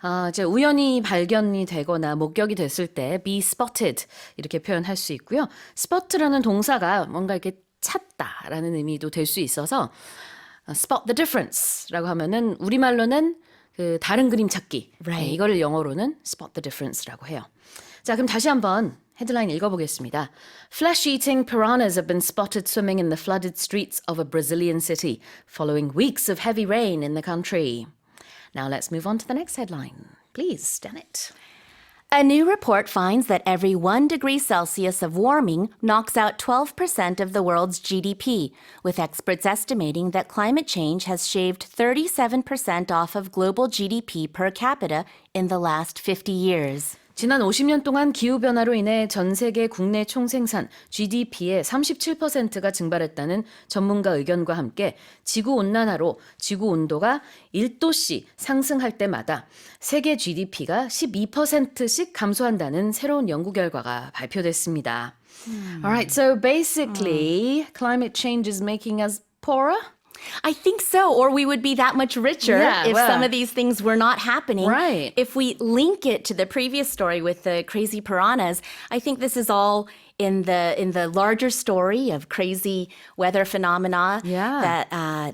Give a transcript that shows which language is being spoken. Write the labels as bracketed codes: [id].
[ko] 이제 우연히 발견이 되거나 목격이 됐을 때 [en] be spotted [ko] 이렇게 표현할 수 있고요. spot라는 동사가 뭔가 이렇게 찾다라는 의미도 될 수 있어서 [en] spot the difference [ko] 라고 하면은 우리말로는 그 다른 그림 찾기. [en] Right. [ko] 네, 이거를 영어로는 [en] spot the difference [ko] 라고 해요. 자, 그럼 다시 한번 헤드라인 읽어보겠습니다. [en] Flesh-eating piranhas have been spotted swimming in the flooded streets of a Brazilian city following weeks of heavy rain in the country. Now let's move on to the next headline. Please, Janet. A new report finds that every 1 degree Celsius of warming knocks out 12% of the world's GDP, with experts estimating that climate change has shaved 37% off of global GDP per capita in the last 50 years. [ko] 지난 50년 동안 기후변화로 인해 전 세계 국내 총생산 GDP의 37%가 증발했다는 전문가 의견과 함께 지구온난화로 지구온도가 1도씩 상승할 때마다 세계 GDP가 12%씩 감소한다는 새로운 연구 결과가 발표됐습니다. [en] Alright, so basically climate change is making us poorer? I think so, or we would be that much richer Yeah, if well. some of these things were not happening. Right. If we link it to the previous story with the crazy piranhas, I think this is all in the larger story of crazy weather phenomena Yeah.